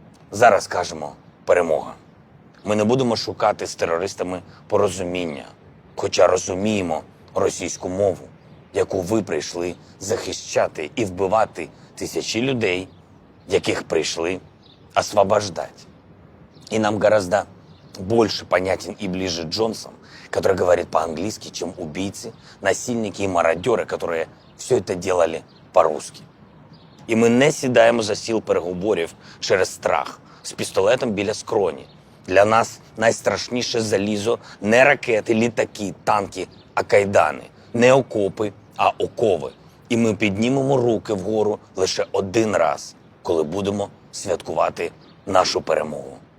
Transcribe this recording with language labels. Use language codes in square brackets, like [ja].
[uk] Зараз кажемо «перемога». Ми не будемо шукати з терористами порозуміння, хоча розуміємо російську мову, яку ви прийшли захищати і вбивати тисячі людей, яких [ru] пришли освобождать. И нам гораздо больше понятен и ближе Джонсон, который говорит по-английски, чем убийцы, насильники и мародеры, которые все это делали по-русски. [uk] І ми не сідаємо за стіл переговорів через страх з пістолетом біля скроні. Для нас найстрашніше залізо не ракети, літаки, танки, а кайдани. Не окопи, а окови. І ми піднімемо руки вгору лише один раз, коли будемо святкувати нашу перемогу.